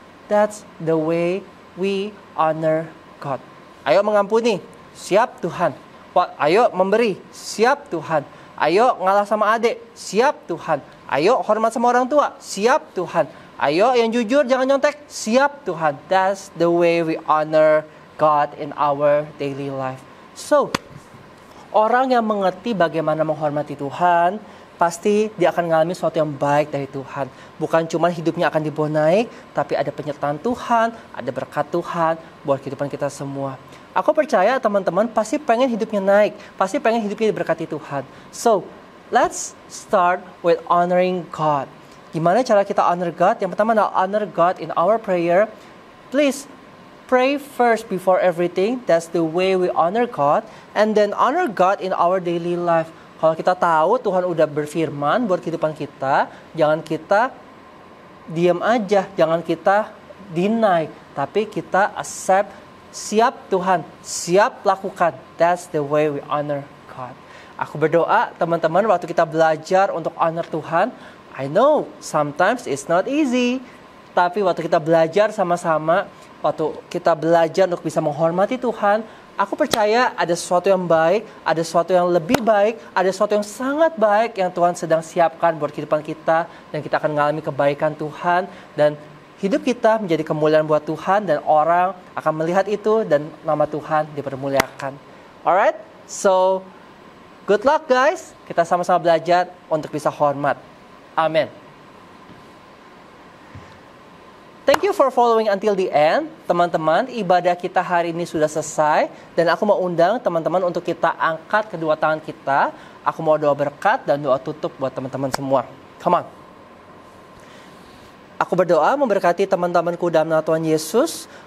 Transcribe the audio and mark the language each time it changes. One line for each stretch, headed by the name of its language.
English: That's the way we honor God.
Indonesian: Ayo mengampuni, siap Tuhan. Ayo memberi, siap Tuhan. Ayo ngalah sama adik, siap Tuhan. Ayo hormat sama orang tua, siap Tuhan. Ayo yang jujur, jangan nyontek, siap Tuhan.
English: That's the way we honor God in our daily life.
Indonesian: So, orang yang mengerti bagaimana menghormati Tuhan, pasti dia akan mengalami sesuatu yang baik dari Tuhan. Bukan cuma hidupnya akan dibawa naik, tapi ada penyertaan Tuhan, ada berkat Tuhan buat kehidupan kita semua. Aku percaya teman-teman pasti pengen hidupnya naik, pasti pengen hidupnya diberkati Tuhan.
English: So, let's start with honoring God.
Indonesian: Gimana cara kita
English: honor God?
Indonesian: Yang pertama adalah
English: honor God in our prayer. Please, pray first before everything. That's the way we honor God. And then honor God in our daily life.
Indonesian: Kalau kita tahu Tuhan udah berfirman buat kehidupan kita, jangan kita diam aja, jangan kita deny, tapi kita accept, siap Tuhan, siap lakukan.
English: That's the way we honor God.
Indonesian: Aku berdoa teman-teman waktu kita belajar untuk honor Tuhan,
English: I know sometimes it's not easy,
Indonesian: tapi waktu kita belajar sama-sama, waktu kita belajar untuk bisa menghormati Tuhan, aku percaya ada sesuatu yang baik, ada sesuatu yang lebih baik, ada sesuatu yang sangat baik yang Tuhan sedang siapkan buat kehidupan kita, dan kita akan mengalami kebaikan Tuhan, dan hidup kita menjadi kemuliaan buat Tuhan, dan orang akan melihat itu, dan nama Tuhan dipermuliakan.
English: Alright, so good luck guys,
Indonesian: kita sama-sama belajar untuk bisa hormat. Amin.
English: Thank you for following until the end.
Indonesian: Teman-teman, ibadah kita hari ini sudah selesai. Dan aku mau undang teman-teman untuk kita angkat kedua tangan kita. Aku mau doa berkat dan doa tutup buat teman-teman semua.
English: Come on.
Indonesian: Aku berdoa memberkati teman-temanku dalam nama Tuhan Yesus.